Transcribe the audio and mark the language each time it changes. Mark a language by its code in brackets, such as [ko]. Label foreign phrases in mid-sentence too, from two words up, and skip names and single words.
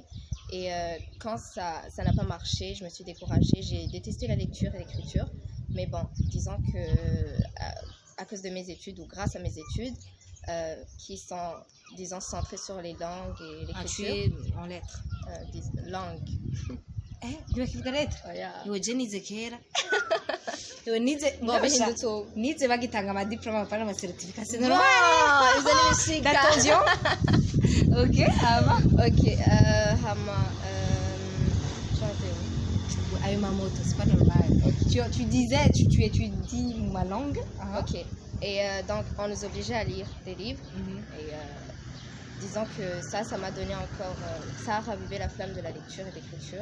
[fr] Et quand ça n'a pas marché, je me suis découragée. J'ai détesté la lecture et l'écriture. Mais bon, disons que à cause de mes études ou grâce à mes études, qui sont, disons, centrées sur les langues et l'écriture. Tu es en lettres. Langue. Tu as lettres? [rn] Nize bagitanga amadiploma apana amacertification. [fr] Wow, vous allez me suivre. Attention. Ok, Hama, Ayumamoto, c'est pas normal. Tu disais, tu étudies ma langue. Ok. Et donc, on nous obligeait à lire des livres. Et disons que ça m'a donné encore, ça a ravivé la flamme de la lecture et de l'écriture.